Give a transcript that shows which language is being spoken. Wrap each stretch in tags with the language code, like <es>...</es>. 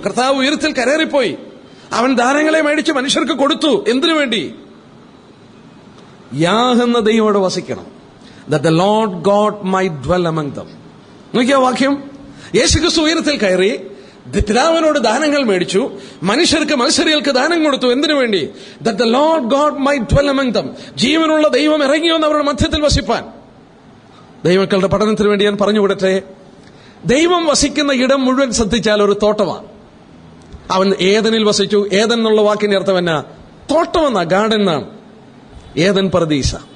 <ml>കർത്താവ് ഉയരത്തിൽ കയറിപ്പോയി, അവൻ ദാനങ്ങളെ മേടിച്ച് മനുഷ്യർക്ക് കൊടുത്തു. എന്തിനു വേണ്ടി? യാഹെന്ന ദൈവത്തോട് വസിക്കണം.</ml> <en>That the Lord God might dwell among them.</en> <ml>നോക്കിയ വാക്യം, യേശുക്രിസ്തു ഉയരത്തിൽ കയറി പിതാവിനോട് ദാനങ്ങൾ മേടിച്ചു, മത്സരികൾക്ക് ദാനം കൊടുത്തു. എന്തിനു വേണ്ടി?</ml> <en>That the Lord God might dwell among them.</en> <ml>ജീവനുള്ള ദൈവം ഇറങ്ങിയെന്ന് അവരുടെ മധ്യത്തിൽ വസിപ്പാൻ. ദൈവമക്കളുടെ പഠനത്തിന് വേണ്ടി ഞാൻ പറഞ്ഞുവിടട്ടെ, ദൈവം വസിക്കുന്ന ഇടം മുഴുവൻ ശ്രദ്ധിച്ചാൽ ഒരു തോട്ടമാണ്. അവൻ ഏദനിൽ വസിച്ചു. ഏദൻ എന്നുള്ള വാക്കിന്റെ അർത്ഥം എന്നാ? തോട്ടമെന്നാ, ഗാർഡൻ എന്നാണ്. ഏദൻ പർദീസ.</ml>